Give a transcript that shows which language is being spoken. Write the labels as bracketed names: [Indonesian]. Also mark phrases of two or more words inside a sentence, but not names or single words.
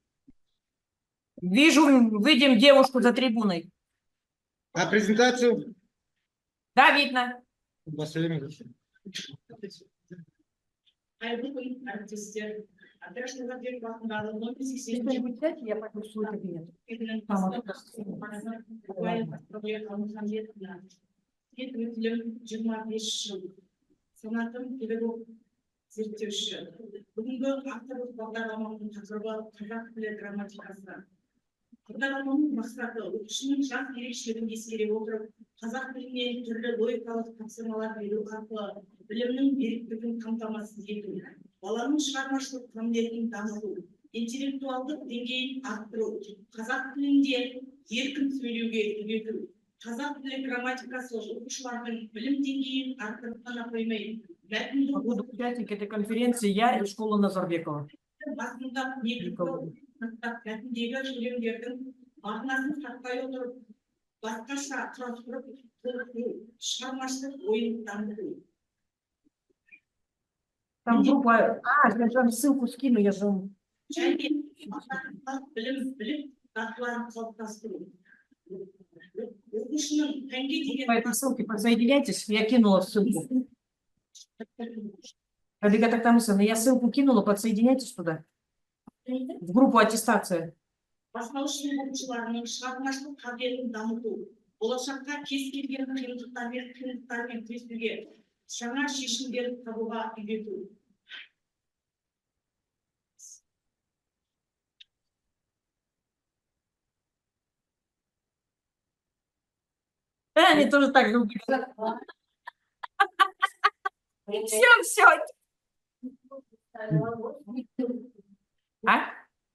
[Russian] Видим девушку за трибуной. А презентацию? Да, видно. Что-нибудь дать, я пойду в свой кабинет. [Kazakh] Зерттеуші. Бүгінгі авторлық бағдарламаның тақырыбы қазақ тілі грамматикасы. Бағдарламаның мақсаты оқушының жас ерекшелігін ескере отырып, қазақ тіліне түрлі логикалық тапсырмалар беру арқылы білімнің беріктігін қамтамасыз ету, баланың шығармашылық қабілетін дамыту, интеллектуалдық деңгейін арттыру, қазақ тілінде еркін сөйлеуге үйрету, қазақ тілі грамматикасы оқушылардың білім деңгейін арттырып қана қоймай, [Russian] буду участник этой конференции я и школа Назарбекова. [Kazakh] Басында мәтіндегі сөйлемдердің мағынасын сақтай отырып, басқаша құрастырып, шығармашылық ойын дамыту. [Russian] Там группа... я же вам ссылку скину, я же... [Kazakh] Және білім дағдыларын қалыптастыру. Оқушының пәнге деген... [Russian] По этой ссылке подсоединяйтесь, я кинула ссылку. Ребята, я ссылку кинула, подсоединяйтесь туда. В группу аттестация. [Kazakh] Бастаушының оқушыларының шығармашылық қабілетін дамыту, болашаққа кез келген қиындықтармен күресуге, жаңа шешімдер табуға үйрету. [Russian] Они тоже так же. Все. А?